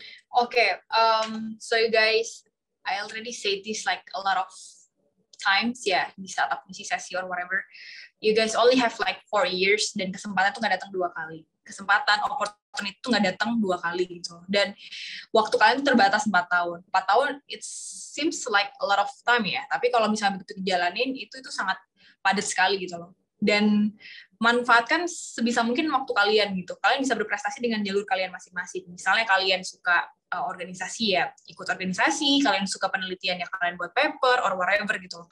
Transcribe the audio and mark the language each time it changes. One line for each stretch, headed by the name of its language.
English: Okay, so you guys, I already said this like a lot of times
Indonesian: ya, di saat aku ngisi sesi
English: or whatever. You guys only have like 4 years,
Indonesian: dan kesempatan tuh nggak datang 2 kali. Kesempatan, opportunity itu nggak datang 2 kali gitu. Dan waktu kalian terbatas 4 tahun. 4 tahun,
English: it seems like a lot of time ya.
Indonesian: Tapi kalau misalnya begitu dijalanin, itu sangat padat sekali gitu loh. Dan manfaatkan sebisa mungkin waktu kalian gitu. Kalian bisa berprestasi dengan jalur kalian masing-masing. Misalnya kalian suka organisasi ya, ikut organisasi, kalian suka penelitian ya, kalian buat paper
English: or whatever
Indonesian: gitu.